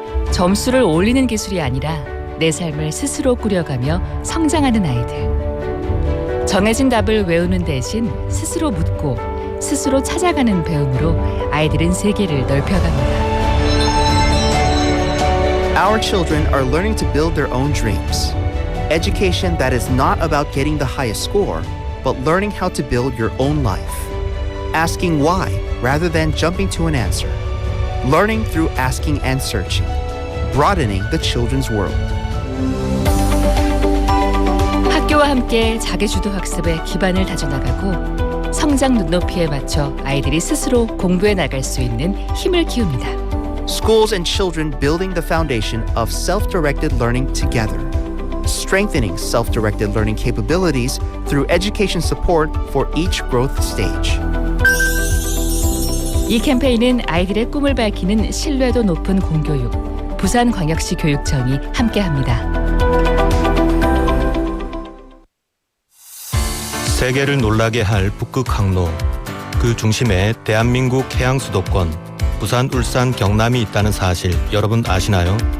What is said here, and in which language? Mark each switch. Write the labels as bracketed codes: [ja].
[ko] 점수를 올리는 기술이 아니라 내 삶을 스스로 꾸려가며 성장하는 아이들. 정해진 답을 외우는 대신 스스로 묻고 스스로 찾아가는 배움으로 아이들은 세계를 넓혀갑니다. [en] Our children are learning to build their own dreams. Education that is not about getting the highest score, but learning how to build your own life. Asking why rather than jumping to an answer. Learning through asking and searching. Broadening the children's world. [ko] 학교와 함께 자기주도 학습의 기반을 다져나가고 성장 눈높이에 맞춰 아이들이 스스로 공부해 나갈 수 있는 힘을 키웁니다. [en] Schools and children building the foundation of self-directed learning together. Strengthening self-directed learning capabilities through education support for each growth stage. [ko] 이 캠페인은 아이들의 꿈을 밝히는 신뢰도 높은 공교육, 부산광역시 교육청이 함께합니다. 세계를 놀라게 할 북극 항로, 그 중심에 대한민국 해양 수도권, 부산, 울산, 경남이 있다는 사실 여러분 아시나요?